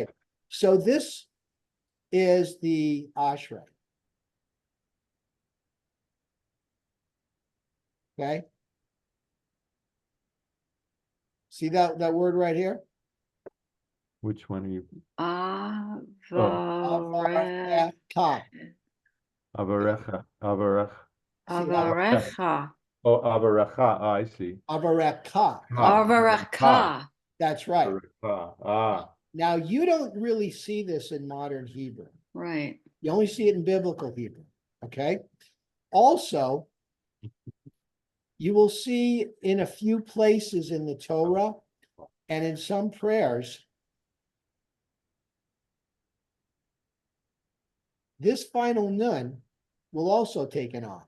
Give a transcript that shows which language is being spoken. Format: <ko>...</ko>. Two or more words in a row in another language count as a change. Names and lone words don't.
<en>so this is the ashrei. Okay. See that word right here? Which one are you? Avare. Avareka.</en> <he>אֲבָרְכֶךָּ אֲבָרֵךְ.</he> <en>See how Avarecha. Oh, avarecha. Ah, I see. avareka. Avareka. That's right. Avarecha. Ah. Now you don't really see this in modern Hebrew. Right. You only see it in biblical Hebrew. Okay. Also, you will see in a few places in the Torah And in some prayers, this final nun will also take an ah.</en>